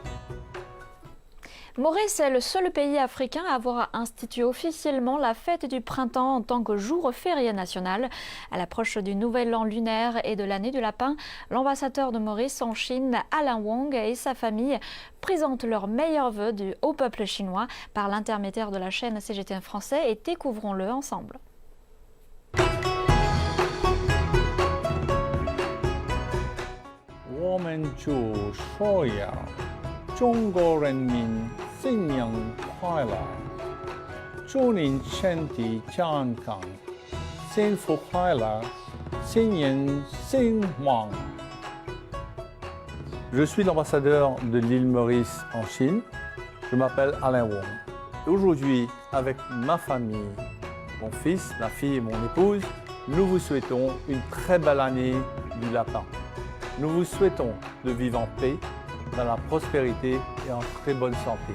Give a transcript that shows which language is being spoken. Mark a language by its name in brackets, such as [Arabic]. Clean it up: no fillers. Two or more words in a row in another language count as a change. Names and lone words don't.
[French] Maurice est le seul pays africain à avoir institué officiellement la fête du printemps en tant que jour férié national. À l'approche du nouvel an lunaire et de l'année du lapin, l'ambassadeur de Maurice en Chine, Alain Wong, et sa famille présentent leurs meilleurs vœux au peuple chinois par l'intermédiaire de la chaîne CGTN Français, et découvrons-le ensemble. [Chinese] 中国人民新年快乐，祝您身体健康，幸福快乐，新年兴旺。 [French] Je suis l'ambassadeur de l'île Maurice en Chine. Je m'appelle Alain Wong. Aujourd'hui, avec ma famille, mon fils, ma fille et mon épouse, nous vous souhaitons une très belle année du lapin. Nous vous souhaitons de vivre en paix, dans la prospérité et en très bonne santé.